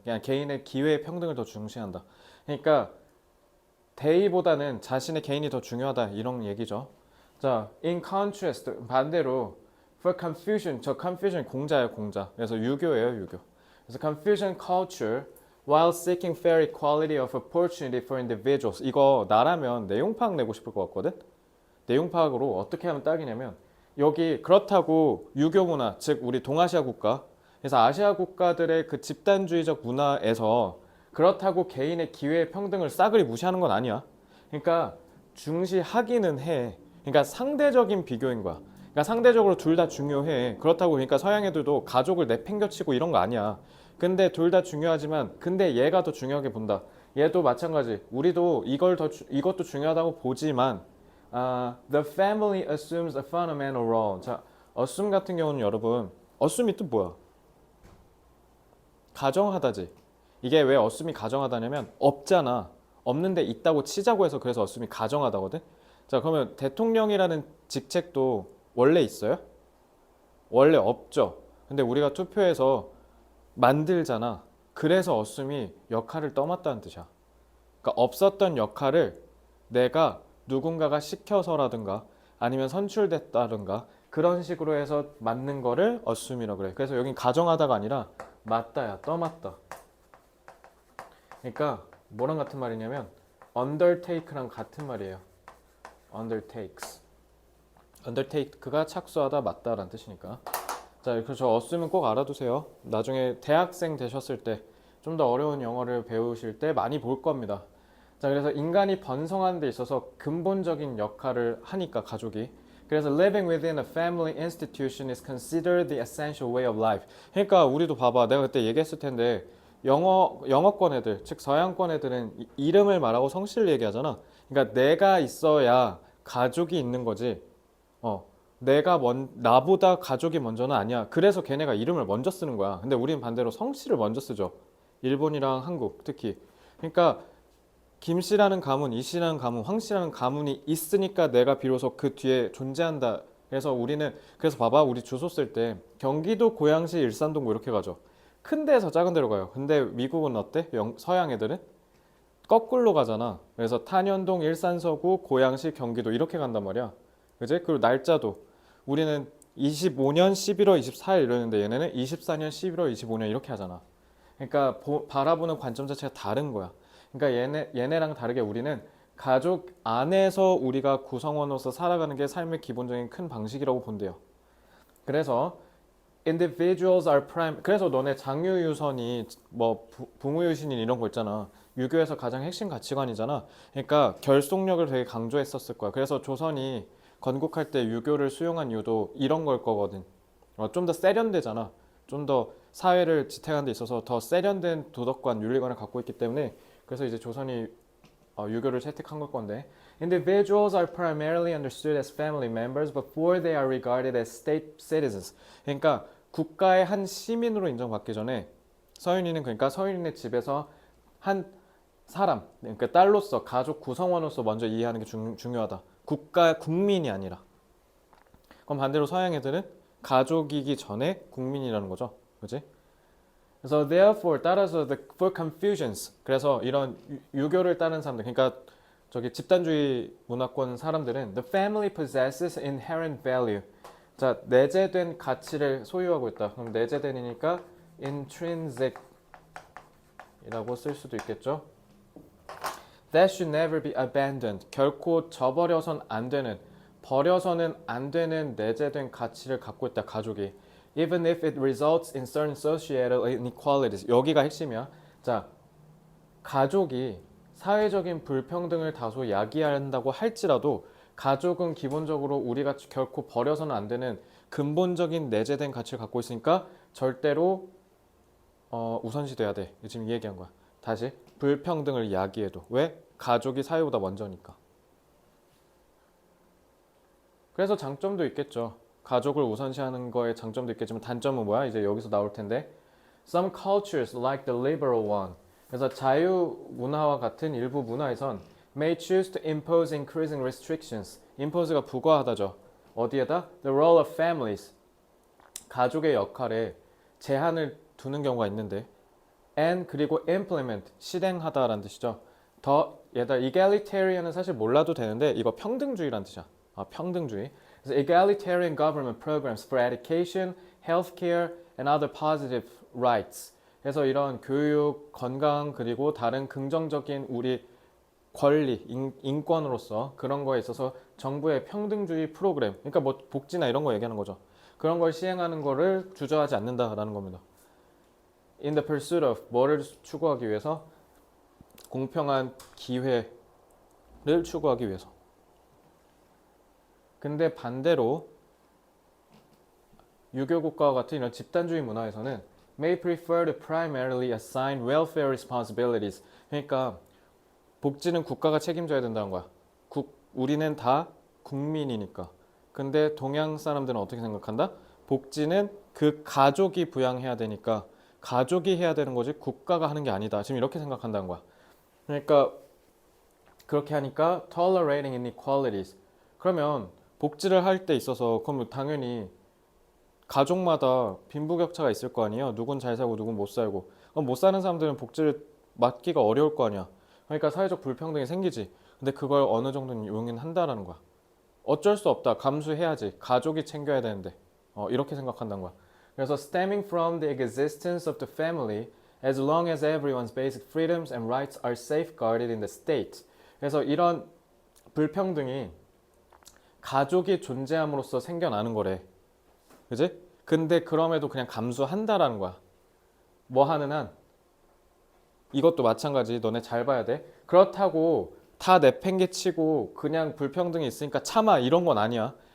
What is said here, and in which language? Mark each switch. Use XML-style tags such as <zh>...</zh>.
<ko>그냥 개인의 기회의 평등을 더 중시한다. 그러니까 대의보다는 자신의 개인이 더 중요하다 이런 얘기죠. 자,</ko> <en>in contrast</en> <ko>반대로</ko> <en>for confusion,</en> <ko>저 confusion 공자예요, 공자. 그래서 유교예요, 유교. 그래서</ko> <en>confusion culture while seeking fair equality of opportunity for individuals.</en> <ko>이거 나라면 내용 파악 내고 싶을 것 같거든. 내용 파악으로 어떻게 하면 딱이냐면 여기 그렇다고 유교 문화, 즉 우리 동아시아 국가, 그래서 아시아 국가들의 그 집단주의적 문화에서 그렇다고 개인의 기회의 평등을 싸그리 무시하는 건 아니야. 그러니까 중시하기는 해. 그러니까 상대적인 비교인 거야. 그러니까 상대적으로 둘 다 중요해. 그렇다고 그러니까 서양 애들도 가족을 내팽겨치고 이런 거 아니야. 근데 둘 다 중요하지만 근데 얘가 더 중요하게 본다. 얘도 마찬가지. 우리도 이것도 중요하다고 보지만</ko> <en>the family assumes a fundamental role.</en> <ko>자, assume 같은 경우는 여러분, assume이 뜻 뭐야? 가정하다지. 이게 왜 assume이 가정하다냐면 없잖아. 없는데 있다고 치자고 해서 그래서 assume이 가정하다거든. 자, 그러면 대통령이라는 직책도 원래 있어요? 원래 없죠. 근데 우리가 투표해서 만들잖아. 그래서 assume이 역할을 떠맡다는 뜻이야. 그러니까 없었던 역할을 내가 누군가가 시켜서라든가 아니면 선출됐다든가 그런 식으로 해서 맞는 거를 assume이라고 그래. 그래서 여긴 가정하다가 아니라 맞다야, 떠맡다. 그러니까 뭐랑 같은 말이냐면 undertake랑 같은 말이에요.</ko> <en>undertakes.</en> <ko>undertake가 착수하다, 맞다라는 뜻이니까. 자, 그래서 저 assume은 꼭 알아두세요. 나중에 대학생 되셨을 때 좀 더 어려운 영어를 배우실 때 많이 볼 겁니다. 자, 그래서 인간이 번성하는 데 있어서 근본적인 역할을 하니까 가족이.</ko> <en>그래서 living within a family institution is considered the essential way of life.</en> <ko>그러니까 우리도 봐봐. 내가 그때 얘기했을 텐데 영어권 애들, 즉 서양권 애들은 이름을 말하고 성씨를 얘기하잖아. 그러니까 내가 있어야 가족이 있는 거지. 나보다 가족이 먼저는 아니야. 그래서 걔네가 이름을 먼저 쓰는 거야. 근데 우리는 반대로 성씨를 먼저 쓰죠. 일본이랑 한국 특히. 그러니까 김씨라는 가문, 이씨라는 가문, 황씨라는 가문이 있으니까 내가 비로소 그 뒤에 존재한다. 그래서 그래서 봐봐, 우리 주소 쓸 때 경기도, 고양시, 일산동 뭐 이렇게 가죠. 큰 데에서 작은 데로 가요. 근데 미국은 어때? 서양 애들은 거꾸로 가잖아. 그래서 탄현동, 일산서구, 고양시, 경기도 이렇게 간단 말이야. 그지? 그리고 날짜도 우리는 25년 11월 24일 이러는데 얘네는 24년 11월 25년 이렇게 하잖아. 그러니까 바라보는 관점 자체가 다른 거야. 그러니까 얘네랑 다르게 우리는 가족 안에서 우리가 구성원으로서 살아가는 게 삶의 기본적인 큰 방식이라고 본대요.</ko> <en>그래서 individuals are prime.</en> <ko>그래서 너네 장유유선이 뭐 부무유신인 이런 거 있잖아. 유교에서 가장 핵심 가치관이잖아. 그러니까 결속력을 되게 강조했었을 거야. 그래서 조선이 건국할 때 유교를 수용한 이유도 이런 걸 거거든. 좀 더 세련되잖아. 좀 더 사회를 지탱하는 데 있어서 더 세련된 도덕관, 윤리관을 갖고 있기 때문에 그래서 이제 조선이 유교를 채택한 걸 건데</ko> <en>individuals are primarily understood as family members before they are regarded as state citizens.</en> <ko>그러니까 국가의 한 시민으로 인정받기 전에 그러니까 서윤이네 집에서 한 사람, 그러니까 딸로서 가족 구성원으로서 먼저 이해하는 게 중요하다. 국민이 아니라. 그럼 반대로 서양 애들은 가족이기 전에 국민이라는 거죠. 그지? 그래서</ko> <en>therefore</en> <ko>따라서</ko> <en>for confusions.</en> <ko>그래서 이런 유교를 따르는 사람들, 그러니까 저기 집단주의 문화권 사람들은</ko> <en>the family possesses inherent value.</en> <ko>자, 내재된 가치를 소유하고 있다. 그럼 내재된이니까 intrinsic 이라고 쓸 수도 있겠죠.</ko> <en>That should never be abandoned.</en> <ko>결코 저버려선 안 되는, 버려서는 안 되는 내재된 가치를 갖고 있다, 가족이.</ko> <en>Even if it results in certain societal inequalities.</en> <ko>여기가 핵심이야. 자, 가족이 사회적인 불평등을 다소 야기한다고 할지라도 가족은 기본적으로 우리가 결코 버려서는 안 되는 근본적인 내재된 가치를 갖고 있으니까 절대로 우선시돼야 돼. 지금 이 얘기한 거야. 다시 불평등을 야기해도 왜? 가족이 사회보다 먼저니까. 그래서 장점도 있겠죠. 가족을 우선시하는 거에 장점도 있겠지만 단점은 뭐야? 이제 여기서 나올 텐데</ko> <en>Some cultures like the liberal one.</en> <ko>그래서 자유 문화와 같은 일부 문화에선</ko> <en>may choose to impose increasing restrictions.</en> <ko>impose가 부과하다죠. 어디에다?</ko> <en>The role of families.</en> <ko>가족의 역할에 제한을 두는 경우가 있는데 and 그리고 implement 실행하다라는 뜻이죠. 더 얘다 egalitarian은 사실 몰라도 되는데 이거 평등주의라는 뜻이야. 평등주의. 그래서</ko> <en>egalitarian government programs for education, healthcare and other positive rights.</en> <ko>그래서 이런 교육, 건강 그리고 다른 긍정적인 우리 권리, 인권으로서 그런 거에 있어서 정부의 평등주의 프로그램, 그러니까 뭐 복지나 이런 거 얘기하는 거죠. 그런 걸 시행하는 거를 주저하지 않는다라는 겁니다.</ko> <en>In the pursuit of</en> <ko>뭐를 추구하기 위해서? 공평한 기회를 추구하기 위해서. 근데 반대로 유교국가와 같은 이런 집단주의 문화에서는</ko> <en>may prefer to primarily assign welfare responsibilities.</en> <ko>그러니까 복지는 국가가 책임져야 된다는 거야. 우리는 다 국민이니까. 근데 동양 사람들은 어떻게 생각한다? 복지는 그 가족이 부양해야 되니까 가족이 해야 되는 거지 국가가 하는 게 아니다. 지금 이렇게 생각한다는 거야. 그러니까 그렇게 하니까</ko> <en>tolerating inequalities.</en> <ko>그러면 복지를 할 때 있어서 그럼 당연히 가족마다 빈부격차가 있을 거 아니에요. 누군 잘 살고 누군 못 살고. 그럼 못 사는 사람들은 복지를 맡기가 어려울 거 아니야. 그러니까 사회적 불평등이 생기지. 근데 그걸 어느 정도는 용인한다라는 거야. 어쩔 수 없다. 감수해야지. 가족이 챙겨야 되는데. 이렇게 생각한다는 거야. 그래서</ko> <en>stemming from the existence of the family as long as everyone's basic freedoms and rights are safeguarded in the state.</en> <ko>그래서 이런 불평등이 가족이 존재함으로써 생겨나는 거래. 그지? 근데 그럼에도 그냥 감수한다라는 거야. 뭐 하는 한 이것도 마찬가지. 너네 잘 봐야 돼. 그렇다고 다 내팽개치고 그냥 불평등이 있으니까 참아 이런 건 아니야.</ko>